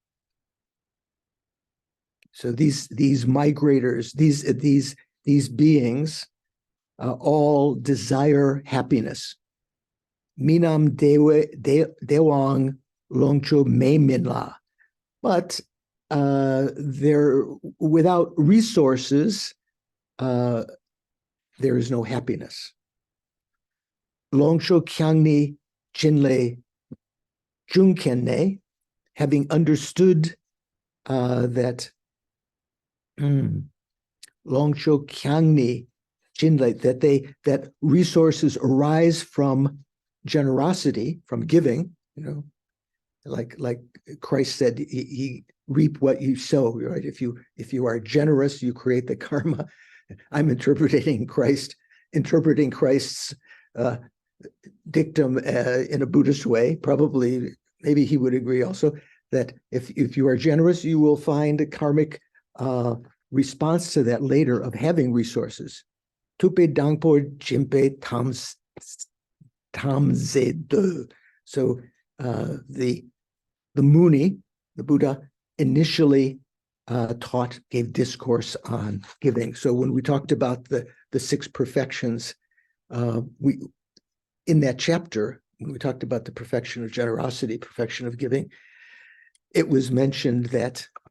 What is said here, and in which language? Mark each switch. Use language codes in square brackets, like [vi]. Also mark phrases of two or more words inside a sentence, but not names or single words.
[en] So these migrators, these beings, all desire happiness. [bo] Minam dewang longcho me minla. [en] But they're without resources, there is no happiness. [bo] Longsho kyangni jinle junkenne, [en] having understood that [bo] Longsho kyangni jinle, [en] that resources arise from generosity, from giving, like Christ said, he reap what you sow, right? If you are generous, you create the karma. I'm interpreting Christ's dictum in a Buddhist way. Probably, maybe he would agree also that if you are generous, you will find a karmic response to that later of having resources. [bo] Tupe dangpo jimpe tamze de. [en] So the Muni, the Buddha, initially gave discourse on giving. So when we talked about the 6 perfections, in that chapter, when we talked about the perfection of generosity, perfection of giving, it was mentioned that